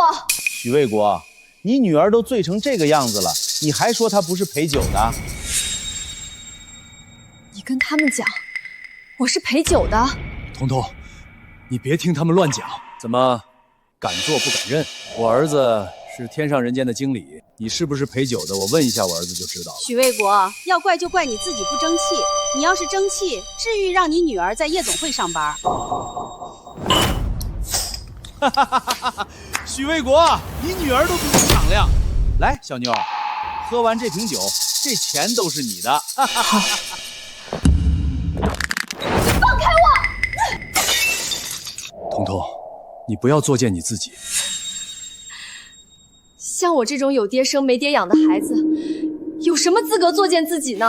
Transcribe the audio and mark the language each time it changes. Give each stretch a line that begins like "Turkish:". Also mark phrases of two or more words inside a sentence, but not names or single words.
Chinese: 许卫国，你女儿都醉成这个样子了，你还说她不是陪酒的？你跟他们讲，我是陪酒的。彤彤，你別聽他們亂講。怎麼，敢做不敢認？我兒子是天上人間的經理，你是不是陪酒的？我問一下我兒子就知道了。許衛國，要怪就怪你自己不爭氣。你要是爭氣，至於讓你女兒在夜總會上班？許衛國，你女兒都比你敞亮。來，小妞，喝完這瓶酒，這錢都是你的。放開我！彤彤，你不要作踐你自己。像我這種有爹生沒爹養的孩子，有什麼資格作踐自己呢？